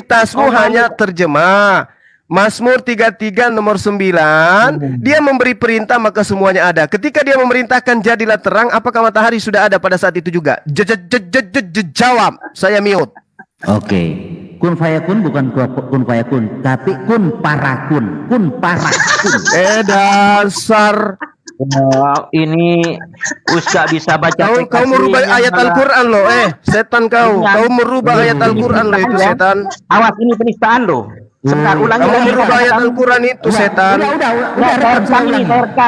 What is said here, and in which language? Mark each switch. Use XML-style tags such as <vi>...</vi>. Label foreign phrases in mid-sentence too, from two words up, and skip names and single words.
<id>Kapasitasmu hanya terjemah. Mazmur 33 nomor 9, dia memberi perintah maka semuanya ada. Ketika dia memerintahkan jadilah terang, apakah matahari sudah ada pada saat itu juga? Jawab, saya mute. Oke.</id> <ar>كن فيكون</ar> <id>bukan</id> <ar>كن فيكون,</ar> <id>tapi kun parakun. Kun parakun. Dasar. Ini Ustaz bisa baca Kau teks merubah aslinya, ayat malah. Al-Quran loh. Setan kau. Iya. Kau merubah ayat Al-Quran loh itu Ya. setan. Awas, ini penistaan loh. Sebentar, ulangi Kamu lagi. merubah ayat Al-Quran itu setan. Udah, Saya rekam ini, saya rekam.</id>